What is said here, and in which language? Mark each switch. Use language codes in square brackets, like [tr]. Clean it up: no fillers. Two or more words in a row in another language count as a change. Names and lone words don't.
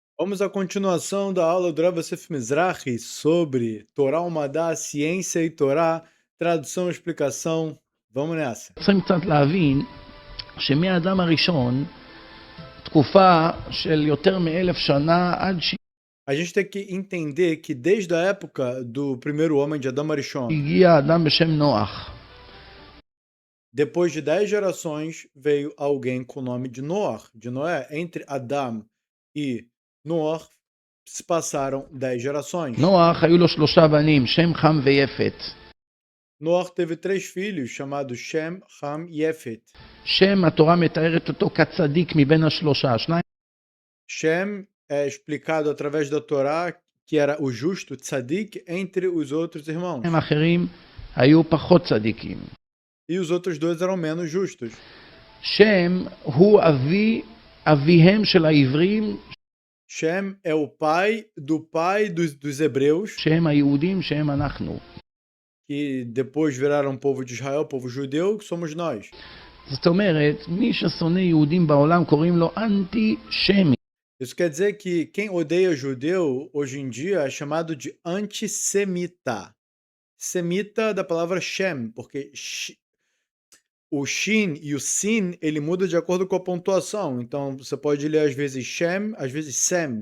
[pt] Vamos à continuação da aula do Rav Yosef Mizrahi sobre Torá Umadá, Ciência e Torá, tradução e explicação. Vamos nessa. [he] צריכים קצת להבין שמהאדם הראשון, תקופה של יותר מ-1,000 שנה עד [pt] A gente tem que entender que desde a época do primeiro homem de Adão Arishon, [he] שהגיע אדם בשם נוח. [pt] depois de 10 gerações, veio alguém com o nome de Noah, de Noé. Entre Adão e Noah se passaram 10 gerações. [he] נוח היו לו 3 בנים, שם, חם ויפת. [pt] Noah teve 3 filhos, chamados Shem, Ham e Yefet. [he] שם, התורה מתארת אותו כצדיק מבין השלושה. שניים [pt] Shem é explicado através da Torá que era o justo, tzadik, entre os outros irmãos. [he] אחרים היו פחות צדיקים. [pt] E os outros dois eram menos justos. [he] שם הוא אביהם של העברים, [pt] Shem é o pai dos hebreus, שהם היהודים, שהם אנחנו. que depois viraram povo de Israel, povo judeu, que somos nós. [he] זאת אומרת, מי ששונא יהודים בעולם קוראים לו אנטי-שמי. [pt] Isso quer dizer que quem odeia judeu, hoje em dia, é chamado de antissemita. Semita da palavra Shem, porque o Shin e o Sin, ele muda de acordo com a pontuação. Então, você pode ler às vezes Shem, às vezes Sem.